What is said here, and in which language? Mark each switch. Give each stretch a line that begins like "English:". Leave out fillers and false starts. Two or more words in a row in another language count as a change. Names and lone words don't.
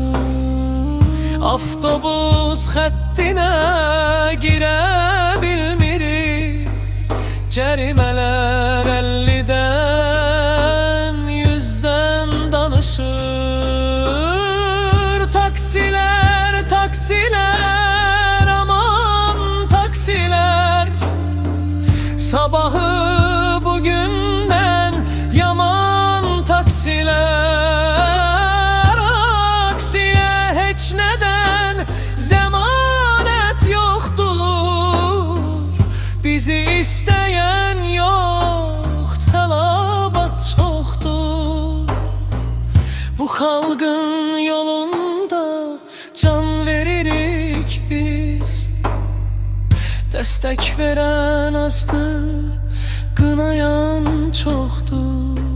Azerbaijani: Avtobus xəttinə girə bilmirik. Cərimələr 50'dən 100'dən danışır.
Turkish: Taksiler, taksiler, aman taksiler. Sabahı bugünden yaman taksiler. Aksiye heç neden zemanet yoktur. Bizi isteyen yok,
Azerbaijani: tələbat çoxdur. Bu xalqın yolunda can veririk biz. Dəstək verən azdır, qınayan çoxdur.